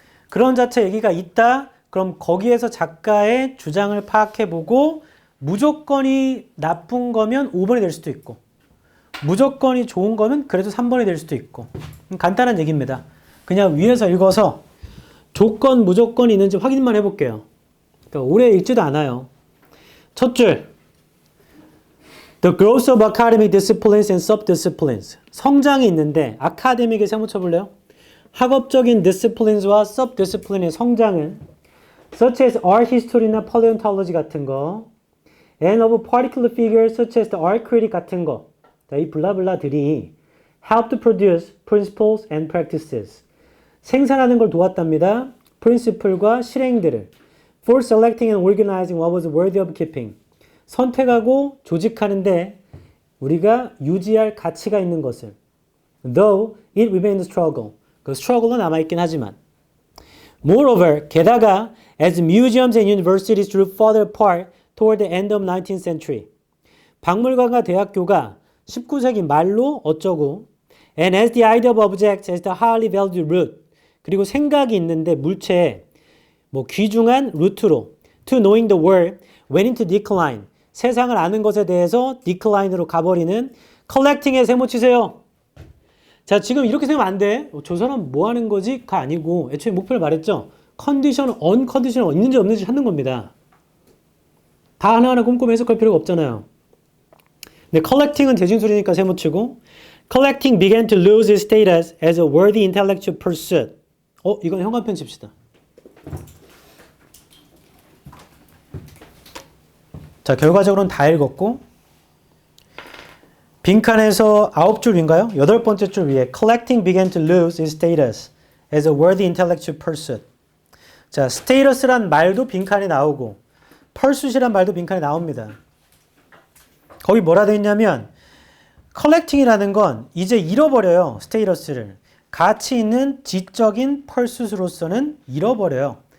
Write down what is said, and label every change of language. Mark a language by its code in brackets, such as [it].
[ko] 그런 자체 얘기가 있다. 그럼 거기에서 작가의 주장을 파악해보고 무조건이 나쁜 거면 5번이 될 수도 있고 무조건이 좋은 거면 그래도 3번이 될 수도 있고 간단한 얘기입니다. 그냥 위에서 읽어서 조건, 무조건이 있는지 확인만 해볼게요. 그러니까 오래 읽지도 않아요. 첫 줄. [en] The growth of academic disciplines and sub-disciplines. [ko] 성장이 있는데 academic에 세모 쳐볼래요? 학업적인 [en] disciplines와 sub-discipline의 성장은 such as art history나 paleontology [ko] 같은 거 [en] and of particular figures such as the art critic 같은 거. [ko] 자, 이 블라블라들이 [en] help to produce principles and practices. [ko] 생산하는 걸 도왔답니다. principle과 실행들을. [en] for selecting and organizing what was worthy of keeping. [ko] 선택하고 조직하는데 우리가 유지할 가치가 있는 것을. [en] Though it remains a struggle. [ko] 그 struggle은 남아있긴 하지만. [en] Moreover, [ko] 게다가 [en] as museums and universities drew further apart toward the end of 19th century. [ko] 박물관과 대학교가 19세기 말로 어쩌고 [en] and as the idea of objects as the highly valued root. [ko] 그리고 생각이 있는데 물체에 뭐 귀중한 루트로 [en] to knowing the world went into decline. [ko] 세상을 아는 것에 대해서 decline으로 가버리는 collecting에 세모 치세요. 자, 지금 이렇게 생각하면 안 돼. 저 사람 뭐 하는 거지? 가 아니고 애초에 목표를 말했죠. 컨디션, 언컨디션 있는지 없는지 찾는 겁니다. 다 하나하나 꼼꼼히 해석할 필요가 없잖아요. [en] 근데 collecting은 [ko] 대진술이니까 세모 치고 [en] collecting began to lose its status as a worthy intellectual pursuit. [ko] 이건 현관펜 칩시다. 자, 결과적으로는 다 읽었고 빈칸에서 9줄 위인가요? 8번째 줄 위에 [en] collecting began to lose its status as a worthy intellectual pursuit. [ko] 자, status란 말도 빈칸에 나오고 pursuit이란 말도 빈칸에 나옵니다. 거기 뭐라 되어 있냐면 collecting이라는 건 이제 잃어버려요. status를. 가치 있는 지적인 pursuit으로서는 잃어버려요.